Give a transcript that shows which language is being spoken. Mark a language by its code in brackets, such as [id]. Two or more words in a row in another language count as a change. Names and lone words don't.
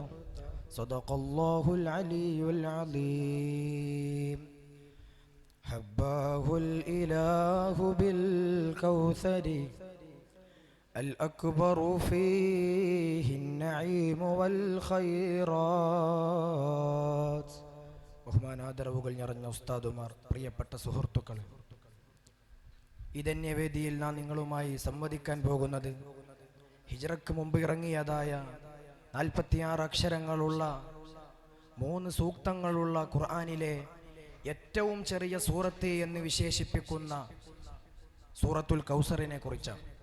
[ar] صدق الله العلي العظيم. حباه الإله بالكوثر الأكبر فيه النعيم والخيرات. [ml] ബഹുമാനാദരവുകൾ നിറഞ്ഞ ഉസ്താദുമാർ, പ്രിയപ്പെട്ട സുഹൃത്തുക്കൾ, ഈ ധന്യവേദിയിൽ നാം നിങ്ങളുമായി സംവദിക്കാൻ പോകുന്നത് ഹിജ്റക്ക് മുമ്പ് ഇറങ്ങിയതായ 46 അക്ഷരങ്ങളുള്ള 3 സൂക്തങ്ങളുള്ള ഖുർആനിലെ ഏറ്റവും ചെറിയ സൂറത്ത് എന്ന് വിശേഷിപ്പിക്കുന്ന സൂറത്തുൽ കൗസറിനെ കുറിച്ചാണ്.